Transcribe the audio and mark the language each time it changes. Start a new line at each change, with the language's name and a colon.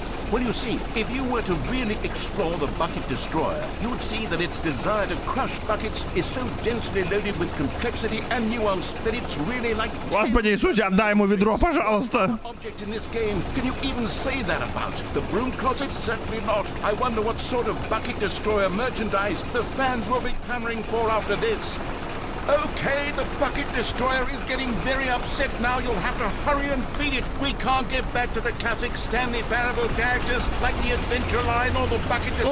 English: Well, you see, if you were to really explore the Bucket Destroyer, you would see that its desire to crush buckets is so densely loaded with complexity and nuance that it's really like...
Russian: Господи Иисусе, отдай ему ведро, пожалуйста!
English: ...object in this game. Can you even say that about the broom closet? Certainly not. I wonder what sort of Bucket Destroyer merchandise the fans will be clamoring for after this. Okay, the Bucket Destroyer is getting very upset now. You'll have to hurry and feed it. We can't get back to the classic Stanley Parable characters like the Adventure Line or the Bucket Destroyer.